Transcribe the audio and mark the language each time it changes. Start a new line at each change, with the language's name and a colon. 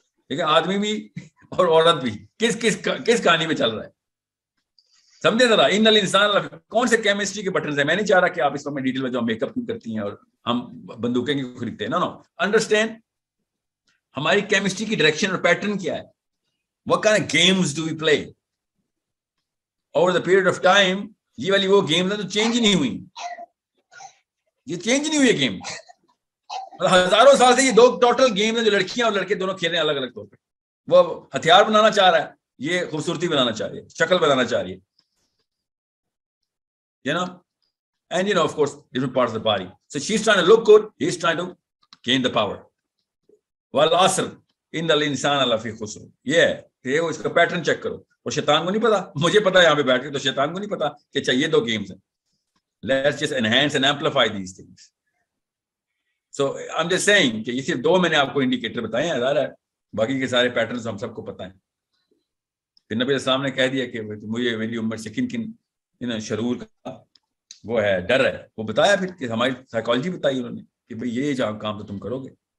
Urdu: لیکن آدمی بھی اور عورت بھی کس کہانی میں چل رہا ہے؟ سمجھے ذرا.
Arabic: ان الانسان
Urdu: کون سے کیمسٹری کے بٹنز ہیں؟ میں نہیں چاہ رہا کہ آپ اس میں ڈیٹیل میں جو میک اپ کیوں کرتی ہیں اور ہم بندوقیں کیوں خریدتے ہیں. نو انڈرسٹینڈ ہماری کیمسٹری کی ڈائریکشن اور پیٹرن کیا ہے.
English: what kind of games do we play over the period of time.
Urdu: یہ والی وہ گیمز ہیں جو چینج ہی نہیں ہوئی. یہ چینج نہیں ہوئی گیم. ہزاروں سال سے یہ دو ٹوٹل گیم ہیں جو لڑکیاں اور لڑکے دونوں کھیل رہے ہیں الگ الگ طور پہ. وہ ہتھیار بنانا چاہ رہا ہے, یہ خوبصورتی بنانا چاہ رہی ہے, شکل بنانا چاہ رہی ہے.
English: And of course different parts of the body. So she's trying to look good, he's trying to gain the power.
Arabic: Wal asr in al-insana lafi khusr.
Urdu: یہ اس کا پیٹرن چیک کرو. اور شیطان کو نہیں پتا, مجھے پتا یہاں پہ بیٹھ کے, تو شیطان کو نہیں پتا کہ چاہیے دو گیمز ہیں.
English: Let's just enhance and amplify these things. So I'm just saying
Urdu: کہ یہ صرف دو میں نے آپ کو انڈیکیٹر بتائے ہیں, ظاہر ہے باقی کے سارے پیٹرنز ہم سب کو پتہ ہیں. پھر نبی السلام نے کہہ دیا کہ مجھے میری امت سے کن کن شرور کا وہ ہے, ڈر ہے, وہ بتایا. پھر کہ ہماری سائیکالوجی بتائی انہوں نے کہ بھئی یہ کام تو تم کرو گے.